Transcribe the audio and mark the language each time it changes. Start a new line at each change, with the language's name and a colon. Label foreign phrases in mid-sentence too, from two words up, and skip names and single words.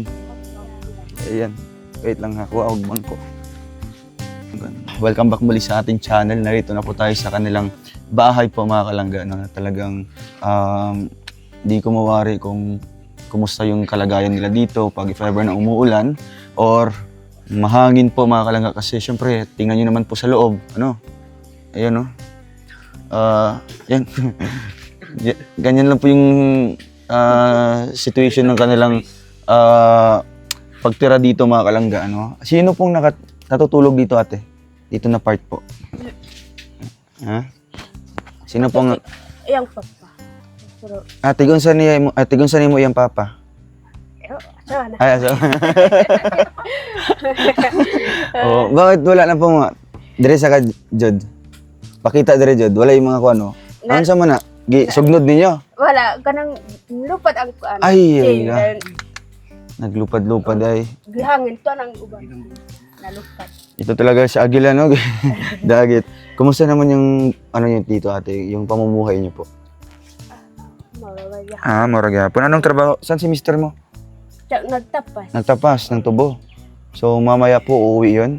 Filipino: Ayan. Wait lang ha,
Cebuano: kuha og bangko.
Filipino: Welcome back muli sa ating channel. Narito na po tayo sa kanilang bahay po mga kalangga, no, na talagang di ko mawari kung kumusta yung kalagayan nila dito pag
English: if ever
Filipino: na umuulan or mahangin po mga kalangga, kasi syempre tingnan nyo naman po sa loob, ayan, no. Yan. Ganyan lang po yung situation ng kanilang pagtira dito mga kalangga, no. Sino pong natutulog dito, ate? Dito na part po. Ha? Sino pong... Iyang papa. Ate, kung saan mo iyang papa? Sana. Ay, so... Oh, bakit wala na pong...
Cebuano: Dire sa ka, Jod? Pakita dire, Jod. Wala yung mga kuano. Ano sa mana? Sugnod ninyo? Wala. Kanang lupad ang kuan. Ay, naglupad-lupad ay. Gihangin to ng uban. Nalupad.
Filipino: Ito talaga sa Agila, no? Dagit. Kumusta naman yung yung dito, ate? Yung pamumuhay niyo po? Mawawaya. Maragapon. Anong trabaho? Saan si mister mo? Nagtapas. Nagtapas ng tubo. So mamaya po uuwi yun?